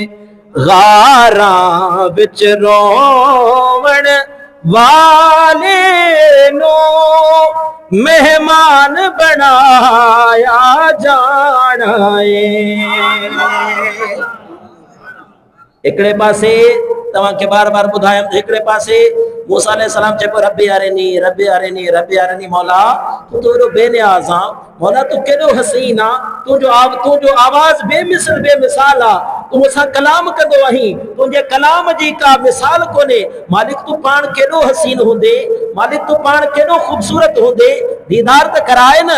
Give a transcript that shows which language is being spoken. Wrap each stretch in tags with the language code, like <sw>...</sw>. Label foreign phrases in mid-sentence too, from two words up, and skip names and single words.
<pa>गारां विच रोवण वाले नो मेहमान बनाया जाना है।</pa> <sd>हिकिड़े पासे तव्हांखे बार बार ॿुधायमि, हिकिड़े पासे मूसा अलैहिस्सलाम चए पियो</sd> <ar>ربي أرني ربي أرني ربي أرني.</ar> <sd>मौला तूं तो एॾो बेनियाज़ आहे, मौला तूं केॾो हसीन आहे, तुंहिंजो आवाज़ बेमिसल बेमिसाल आहे, तूं मूंसां कलाम कंदो आहीं, तुंहिंजे कलाम जी का मिसाल कोन्हे। मालिक तूं पाण केॾो हसीन हूंदे, मालिक तूं पाण केॾो ख़ूबसूरत हूंदे, दीदार त कराए न।</sd>